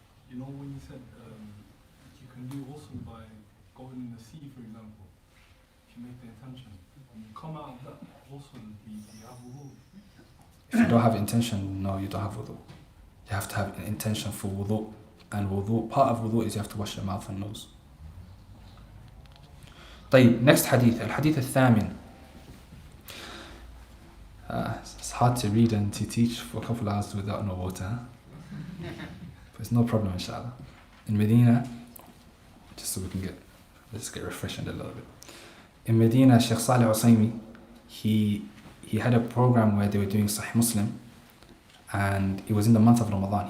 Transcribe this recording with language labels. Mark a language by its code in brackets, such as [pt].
[en] You know when you said you can do also by going in the sea, for example, if you make the intention, when you come out of that also you have wudu. If you don't have intention, no, you don't have wudu. You have to have an intention for wudu. And wudu, part of wudu is you have to wash your mouth and nose. [ar] طيب, [en] next hadith, [ar] الحديث الثامن. [en] It's hard to read and to teach for a couple of hours without no water. Huh? But it's no problem, inshallah. In Medina, just so we can let's get refreshed a little bit. In Medina, Sheikh Salih Usaymi, he had a program where they were doing Sahih Muslim, and it was in the month of Ramadan.